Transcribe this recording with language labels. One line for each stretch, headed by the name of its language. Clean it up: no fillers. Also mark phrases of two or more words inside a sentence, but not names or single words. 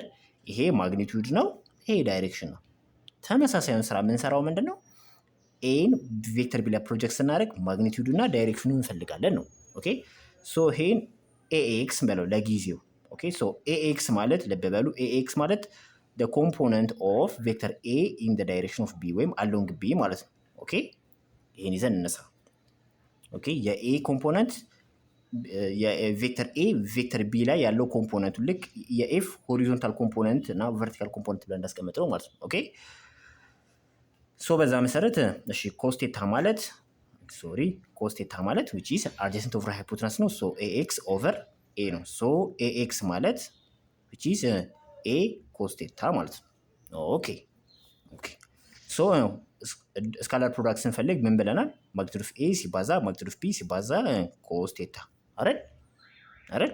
Amharic: ይሄ ማግኒቲዩድ ነው፣ ይሄ ዳይሬክሽን ነው። ተመሳሳዩን ስራ የምንሰራው ምንድን ነው? ኤን ቬክተር ቢ ላይ ፕሮጀክት ስናደርግ ማግኒቲዩዱ እና ዳይሬክሽኑ እንፈልጋለን ነው።
English: OK so
Amharic: ይሄን ኤኤክስ በለው ለጊዜው።
English: OK so
Amharic: ኤኤክስ ማለት ልብ በሉ ኤኤክስ ማለት
English: the component of vector A in the direction of B
Amharic: ወይም along B ማለት ነው። ኦኬ ይሄን ይዘን እንስራ። ኦኬ የኤ ኮምፖነንት የቬክተር ኤ ቬክተር ቢ ላይ ያለው ኮምፖነንቱ ልክ የኤፍ
English: horizontal component
Amharic: እና
English: vertical component
Amharic: ብለን እንዳስቀምጠው ማለት ነው። ኦኬ ሶ በዛ መሰረት እሺ ኮስቴታ ማለት
English: which is adjacent over hypotenuse
Amharic: ነው።
English: so Ax over A
Amharic: ነው። ሶ ኤኤክስ ማለት
English: which is
Amharic: ኤ ኮስቴታ ማለት ነው።
English: OK so scalar product
Amharic: ስንፈልግ ምን ብለናል?
English: magnitude of A ሲባዛ magnitude of B ሲባዛ ኮስቴታ አይደል?